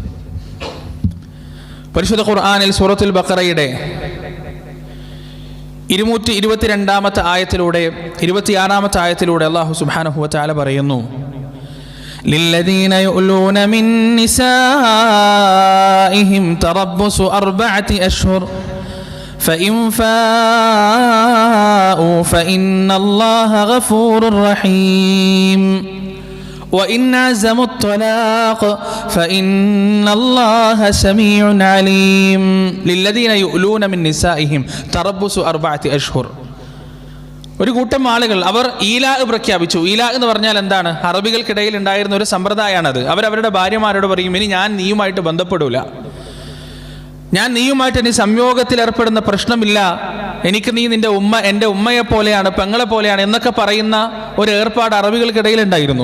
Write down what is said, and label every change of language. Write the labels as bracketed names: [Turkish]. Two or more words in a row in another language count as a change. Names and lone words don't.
[Malayalam] പരിശുദ്ധ ഖുർആനിൽ സൂറത്തുൽ ബഖറയുടെ 222 ആയത്തിലൂടെ 26 ആയത്തിലൂടെ [Arabic] الله سبحانه وتعالى [Malayalam] പറയുന്നു, [Arabic] للذين يؤلون من نسائهم تربص 4 أشهر فإن فاءوا فإن الله غفور رحيم وإن عزموا الطلاق فإن الله سميع عليم للذين يؤلون من نسائهم تربص 4 أشهر. [Malayalam] ഒരു കൂട്ടം ആളുകൾ അവർ ഈലാ പ്രഖ്യാപിച്ചു. ഈലാ എന്ന് പറഞ്ഞാൽ എന്താണ്? അറബികൾക്കിടയിൽ ഉണ്ടായിരുന്ന ഒരു സമ്പ്രദായമാണത്. അവരവരുടെ ഭാര്യമാരോട് പറയും, ഇനി ഞാൻ നീയുമായിട്ട് ബന്ധപ്പെടൂല, ഞാൻ നീയുമായിട്ട് ഇനി സംയോഗത്തിൽ ഏർപ്പെടുന്ന പ്രശ്നമില്ല, എനിക്ക് നീ നിന്റെ ഉമ്മ എൻ്റെ ഉമ്മയെ പോലെയാണ്, പെങ്ങളെ പോലെയാണ് എന്നൊക്കെ പറയുന്ന ഒരു ഏർപ്പാട് അറബികൾക്കിടയിൽ ഉണ്ടായിരുന്നു.